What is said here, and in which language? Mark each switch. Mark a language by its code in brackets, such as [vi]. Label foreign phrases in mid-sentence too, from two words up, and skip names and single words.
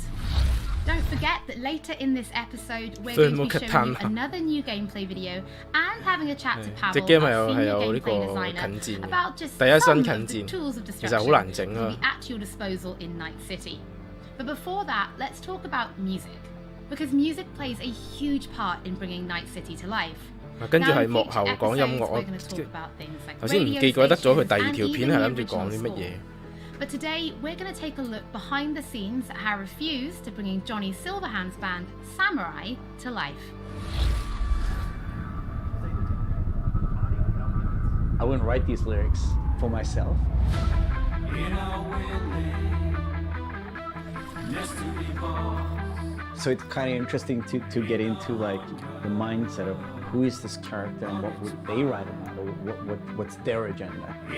[en] Don't forget that later in this episode, we're going to be showing you another new gameplay video and having a chat to Pavel, our senior gameplay designer, about just some of the tools of destruction to be at your disposal in Night City. But before that, let's talk about music, because music plays a huge part in bringing Night City to life. [yue] 跟住係幕後講音樂，我頭先唔記得咗佢第二條片係諗住講啲乜嘢。 [en] But today we're going to take a look behind the scenes at how refused to bringing Johnny Silverhand's band Samurai to life. I wouldn't write these lyrics for myself. So it's kind of interesting to get into like the mindset of who is this character and what would they write about, or what's their agenda.